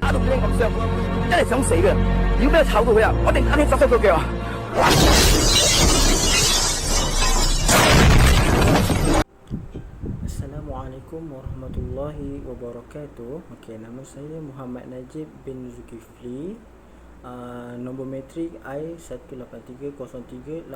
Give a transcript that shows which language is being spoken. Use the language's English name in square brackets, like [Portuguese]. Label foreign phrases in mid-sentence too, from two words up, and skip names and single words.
[Cantonese] 打到你咁傷，真係想死嘅。如果俾佢炒到佢啊，我一定打你手手腳腳啊！ [Arabic] السلام عليكم ورحمة الله وبركاته. [Malay] Okey, nama saya Muhammad Najib bin Zulkifli. Nombor metrik I1830382.